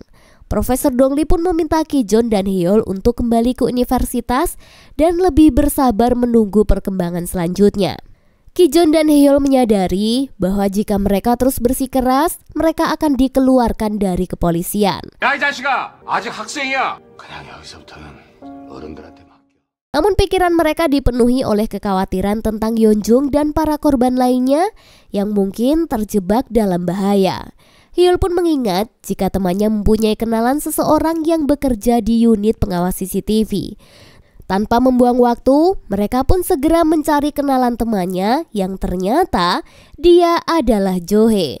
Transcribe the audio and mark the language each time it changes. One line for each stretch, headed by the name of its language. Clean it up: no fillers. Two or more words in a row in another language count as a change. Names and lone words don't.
Indonesian: Profesor Dongli pun meminta Ki-jun dan Heol untuk kembali ke universitas dan lebih bersabar menunggu perkembangan selanjutnya. Ki-jun dan Heol menyadari bahwa jika mereka terus bersikeras, mereka akan dikeluarkan dari kepolisian.
Korean: 야, 이 자식아! 아직 학생이야. 그냥 여기서부터는 어른들한테 맡겨.
Indonesian: Namun pikiran mereka dipenuhi oleh kekhawatiran tentang Yeonjung dan para korban lainnya yang mungkin terjebak dalam bahaya. Heol pun mengingat jika temannya mempunyai kenalan seseorang yang bekerja di unit pengawas CCTV. Tanpa membuang waktu, mereka pun segera mencari kenalan temannya yang ternyata dia adalah Jo-hee.